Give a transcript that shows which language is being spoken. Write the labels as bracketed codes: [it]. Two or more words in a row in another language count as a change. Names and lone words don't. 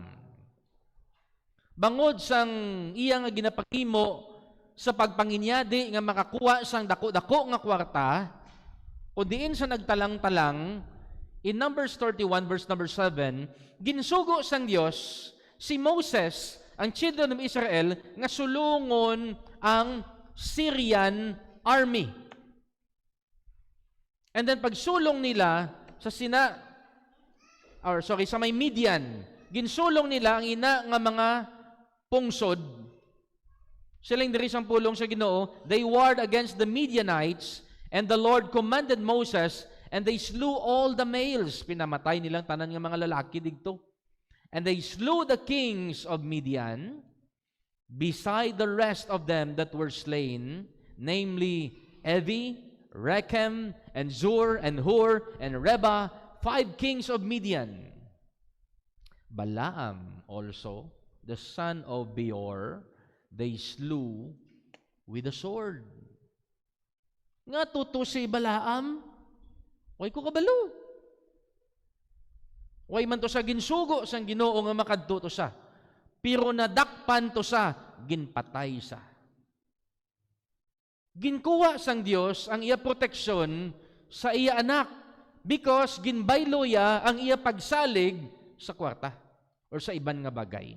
[hil] Bangod sang iya nga ginapakimo sa pagpanginyadi nga makakuha sang dako-dako nga kwarta, o diin sa nagtalang-talang, [en] in Numbers 31 verse number 7, [hil] ginsugo sang Dios si Moses, ang [en] children of Israel, [hil] nga sulungon ang [en] Syrian army. [hil] And then pagsulong nila sa sa may Midian, ginsulong nila ang ina nga mga pungsod. Silang diri sang pulong sa Ginoo, [en] they warred against the Midianites, and the Lord commanded Moses, and they slew all the males. [hil] Pinamatay nilang tanan nga mga lalaki digto. [en] And they slew the kings of Midian, beside the rest of them that were slain, namely Evi, Rechem, and Zur, and Hur, and Reba, 5 kings of Midian. Balaam also, the son of Beor, they slew with a sword. [hil] Nga tuto si Balaam, way ko kabalo. Way man to sa ginsugo sang Ginoo nga makadto to sa. Pero nadakpan to sa, ginpatay sa. Ginkuha sang Dios ang iya proteksyon sa iya anak because ginbaylo ya ang iya pagsalig sa kwarta or sa iban nga bagay.